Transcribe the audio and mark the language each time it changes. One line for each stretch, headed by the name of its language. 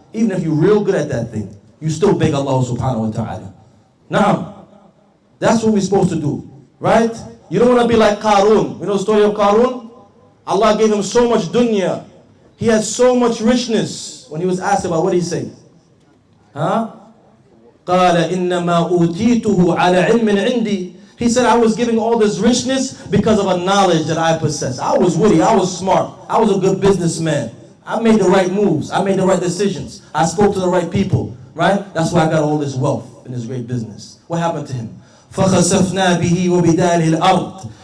English: Even if you're real good at that thing, you still beg Allah subhanahu wa ta'ala. Now, that's what we're supposed to do, right? You don't want to be like Qarun. You know the story of Qarun? Allah gave him so much dunya. He had so much richness. When he was asked about, what did he say?
Arabic: قال إنما أوتيته على علم عندي.
English: He said, I was giving all this richness because of a knowledge that I possess. I was witty, I was smart, I was a good businessman. I made the right moves, I made the right decisions, I spoke to the right people, right? That's why I got all this wealth and this great business. What happened to him?
Arabic: فَخَسَفْنَا بِهِ وَبِدَارِهِ الْأَرْضِ.